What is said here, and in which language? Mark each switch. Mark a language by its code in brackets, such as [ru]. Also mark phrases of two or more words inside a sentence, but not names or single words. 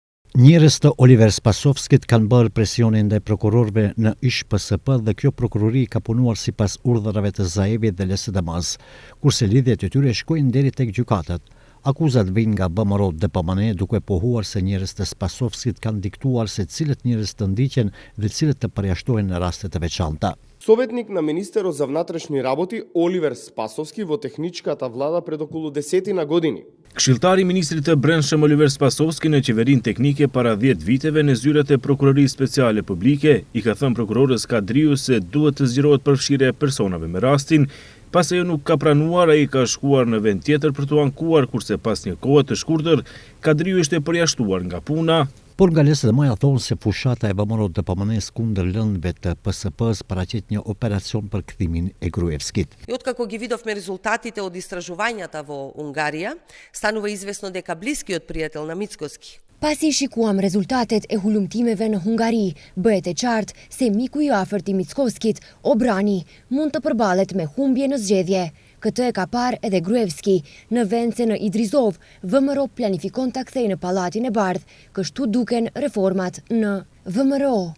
[sq] Njerëz të Oliver Spasovskit kanë bërë presionin ndaj prokurorëve në ISHPSP dhe kjo prokurori ka punuar sipas urdhrave të Zaevit dhe LSDM-s, kurse lidhjet e tyre shkojnë deri tek gjykatët. Akuzat vijnë nga BMRO DPMN duke pohuar se njerëz të Spasovskit kanë diktuar se cilët njerëz të ndiqen dhe cilët të përjashtohen në raste të veçanta. [mk] Советник на министерот за внатрешни работи Оливер Спасовски во техничката влада пред околу 10 години. [sq] Këshilltari i Ministrit të Brendshëm Oliver Spasovski në qeverinë teknike para 10 viteve në zyrat e Prokurorisë Speciale Publike i ka thënë prokurorës Kadriu se duhet të zgjerohet përfshirja e personave me rastin, pas ajo nuk ka pranuar, ai ka shkuar në vend tjetër për t'u ankuar, kurse pas një kohe të shkurtër Kadriu ishte përjashtuar nga puna. Por nga LSDM-ja thonë se fushata e BMRO DPMN-s kundër lëndëve të PSP-s paraqit një operacion për kthimin e Gruevskit. [mk] И откако ги видовме резултатите од истражувањата во Унгарија, станува известно дека блискиот пријател на Мицкоски. [sq] Pasi shikuam rezultatet e hulumtimeve në Hungari, bëhet e qartë se miku i afërt i Mickoskit, Obrani, mund të përballet me humbje në zgjedhje. Këtë e ka parë edhe Gruevski, në vend se në Idrizov, VMRO planifikon ta kthejë në Pallatin e Bardhë, kështu duken reformat në VMRO.